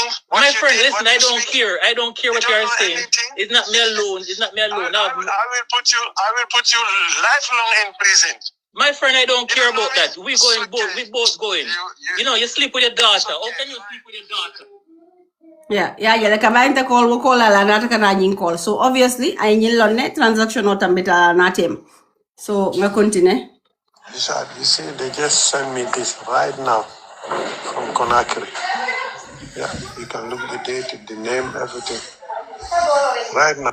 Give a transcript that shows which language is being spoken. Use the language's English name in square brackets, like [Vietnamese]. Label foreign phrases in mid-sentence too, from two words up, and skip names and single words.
[English] My friend, listen, I don't care. I don't care what you are saying. It's not me alone. It's not me alone. I will put you lifelong in prison. My friend, I don't care about that. We both going. You sleep with your daughter. How can you sleep with your daughter? Yeah, like a call we call a nata kana call. So obviously I need lonne transaction or tambita natem. So we continue. You see, they just sent me this right now from Conakry. Yeah, you can look the date, the name, everything. Right now.